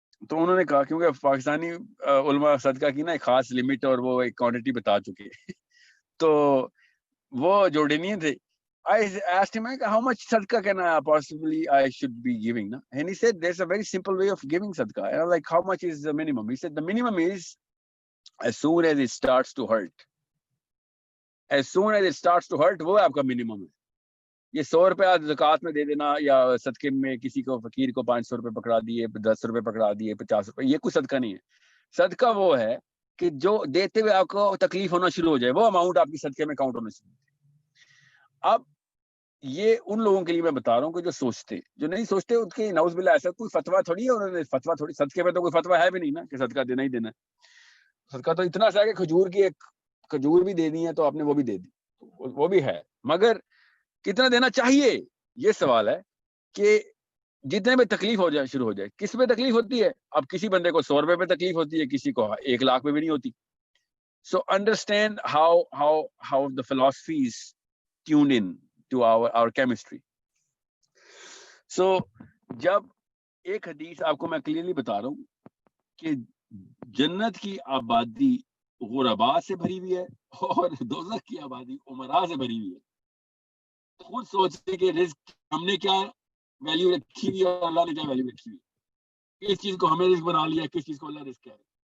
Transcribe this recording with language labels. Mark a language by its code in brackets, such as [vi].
[ur] تو انہوں نے کہا کیونکہ پاکستانی علماء صدقہ کی نا ایک خاص لمٹ اور وہ ایک کوانٹٹی بتا چکے, تو وہ جورڈینین تھے. [en] I asked him, how much sadaqah can I should be giving? Na? And he said, there's a very simple way of giving sadaqah. And I was like, how much is the minimum? He said, the minimum is as soon as it starts to hurt. As soon as it starts to hurt, [ur] وہ آپ کا minimum ہے. یہ 100 روپے زکوٰۃ میں دے دینا, یا صدقے میں کسی کو فقیر کو 500 روپے پکڑا دیے, 10 روپے پکڑا دیے, 50 روپے, یہ کوئی صدقہ نہیں ہے. صدقہ وہ ہے کہ جو دیتے ہوئے آپ کو تکلیف ہونا شروع ہو جائے, وہ اماؤنٹ آپ کی صدقے میں کاؤنٹ ہونا شروع ہو جائے. اب یہ ان لوگوں کے لیے میں بتا رہا ہوں کہ جو سوچتے, جو نہیں سوچتے ان کے نعوذ باللہ ایسا کوئی فتویٰ تھوڑی ہے, انہوں نے فتویٰ تھوڑی, صدقے پہ تو کوئی فتویٰ ہے بھی نہیں نا کہ صدقہ دینا ہی دینا ہے. صدقہ تو اتنا سا ہے کہ کھجور کی ایک کھجور بھی دینی ہے تو آپ نے وہ بھی دے دی, وہ بھی ہے, مگر کتنا دینا چاہیے یہ سوال ہے. کہ جتنے میں تکلیف ہو جائے شروع ہو جائے. کس پہ تکلیف ہوتی ہے؟ اب کسی بندے کو 100 روپے پہ تکلیف ہوتی ہے, کسی کو 1 لاکھ پہ بھی نہیں ہوتی. [en] So understand how the philosophies tuned in to our chemistry. [ur] So جب ایک حدیث آپ کو میں کلیئرلی بتا رہا ہوں کہ جنت کی آبادی غربا سے بھری ہوئی ہے اور دوزخ کی آبادی عمراء سے بھری ہوئی ہے. خود سوچتے کہ رزق ہم نے کیا ویلیو رکھی ہوئی ہے اور اللہ نے کیا ویلیو رکھی ہوئی ہے, کس چیز کو ہمیں رزق بنا لیا, کس چیز کو اللہ رزق کہہ رہے.